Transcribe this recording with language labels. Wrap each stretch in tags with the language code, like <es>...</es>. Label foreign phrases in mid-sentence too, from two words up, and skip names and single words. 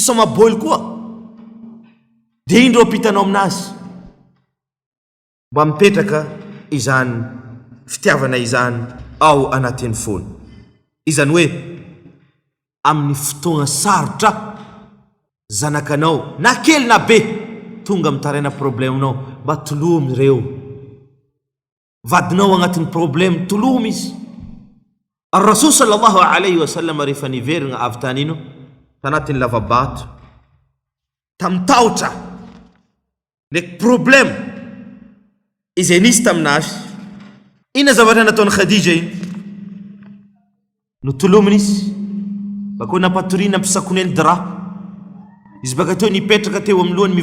<mg>soma boly koa dia indro ampitanao aminazy mba mipetraka izany fitiavana izany ao anatin'ny fony izany hoe amin'ny fotoagna sarotra zanakanao na kely na be tonga mitaraina probleminao mba tolomy reo vadinao agnatin'ny problème tolomy izy</mg> <ar>الرسول صلى الله عليه وسلم</ar> <mg>rehefa niverigna avy tany ino tanatin'ny lavabato tamitahotra le problème izay nisy taminazy ina zavatra nataony Khadija iny notolominy izy bakao napatoriana ampisakoneny dra izy baka teo nipetraka teo amin'ny lohany</mg>